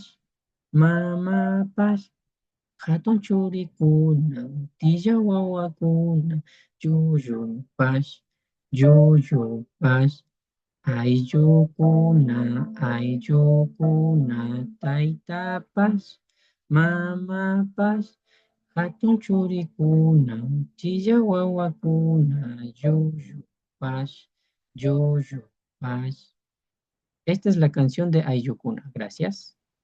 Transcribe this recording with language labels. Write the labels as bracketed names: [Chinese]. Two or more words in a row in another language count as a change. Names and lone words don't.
[Quechua] Mama Paz, Hatun Churikuna, Tilla Wawakuna, Yuyu, Paz, Yuyu, Paz, Ayukuna, Ayukuna, Taita Paz, Mama Paz, Hatun churikuna, chilla wawakuna, yuyu, paz, yuyu, paz. [Spanish] Esta es la canción de Ayukuna. Gracias.